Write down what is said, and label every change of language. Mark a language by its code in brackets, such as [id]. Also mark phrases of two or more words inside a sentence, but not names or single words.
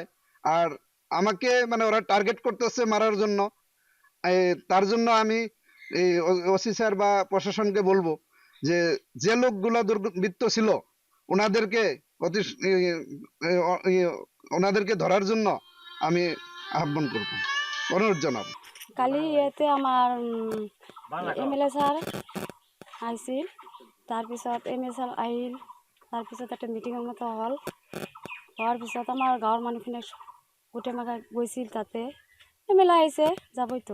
[bn] আর আমাকে মানে ওরা টার্গেট করতেছে মারার জন্য, তার জন্য আমি এই ওসি স্যার বা প্রশাসনকে বলবো যে যে লোকগুলা দুর্বৃত্ত ছিল ওনাদেরকে ওনাদেরকে ধরার জন্য আমি আহ্বান করব, অনুরোধ জানাবো। [as] কালি ইয়াতে আমাৰ [en] MLA sir [as] আহিছিল, তাৰপিছত [en] MLA sir [as] আহিল, তাৰপিছত এটা মিটিঙৰ মতো হ'ল, হোৱাৰ পিছত আমাৰ গাঁৱৰ মানুহখিনি গোটেই মাখা গৈছিল, তাতে এমএলএ আহিছে, যাবইতো।